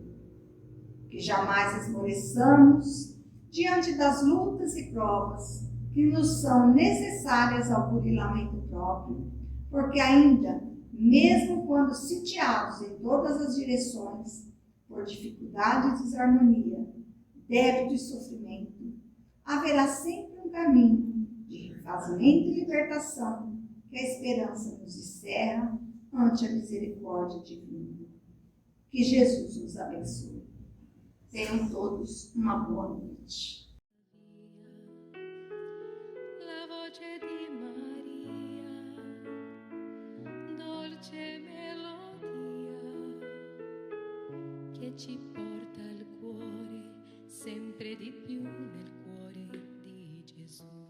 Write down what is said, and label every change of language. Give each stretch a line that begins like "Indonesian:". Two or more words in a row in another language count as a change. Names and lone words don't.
Portuguese: Que jamais esmoreçamos diante das lutas e provas que nos são necessárias ao burilamento próprio, porque ainda, mesmo quando sitiados em todas as direções, por dificuldade e desarmonia, débito e sofrimento, haverá sempre um caminho de refazimento e libertação que a esperança nos encerra ante a misericórdia divina. Que Jesus nos abençoe. Tenham todos uma boa noite.
Italian: La voce di Maria, dolce melodia. ci porta al cuore, sempre di più nel cuore di Gesù.